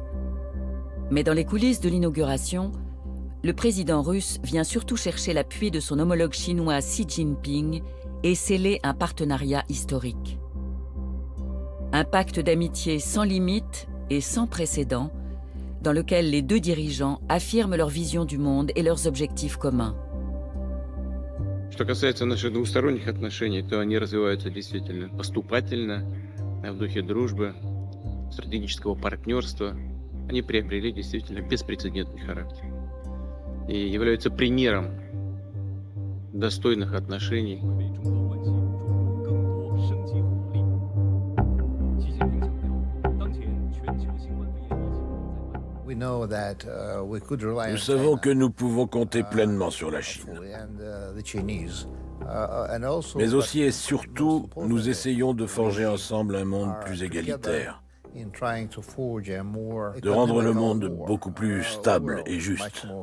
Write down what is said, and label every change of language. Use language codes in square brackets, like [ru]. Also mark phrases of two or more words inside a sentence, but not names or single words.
[fr] Mais dans les coulisses de l'inauguration, le président russe vient surtout chercher l'appui de son homologue chinois Xi Jinping et sceller un partenariat historique. Un pacte d'amitié sans limite et sans précédent, dans lequel les deux dirigeants affirment leur vision du monde et leurs objectifs communs. [ru] Что касается наших двусторонних отношений, то они развиваются действительно поступательно, в духе дружбы, стратегического партнерства. Они приобрели действительно беспрецедентный характер и являются примером достойных отношений. [fr] Nous savons que nous pouvons compter pleinement sur la Chine. Mais aussi et surtout, nous essayons de forger ensemble un monde plus égalitaire, de rendre le monde beaucoup plus stable et juste.